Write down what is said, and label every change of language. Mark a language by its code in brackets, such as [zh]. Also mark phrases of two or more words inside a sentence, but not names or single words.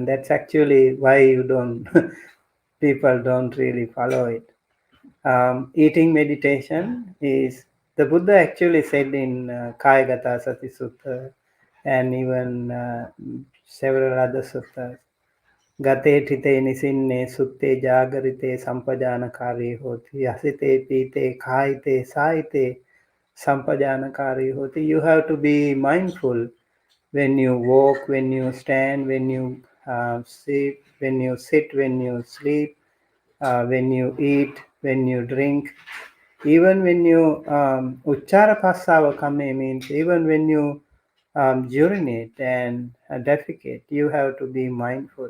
[en] That's actually why you don't people don't really follow it. Eating meditation is, the Buddha actually said in Kayagata Sati Sutta and even several other suttas, [pi] Gate tite nisinne sutte jagarite sampajanakari hoti, asite pite khaite saite sampajanakari hoti. [en] You have to be mindful when you walk, when you stand, when you sit, when you sleep, when you eat, when you drink, even when you [pi] uchara passava kame [en] means even when you urinate and defecate, you have to be mindful.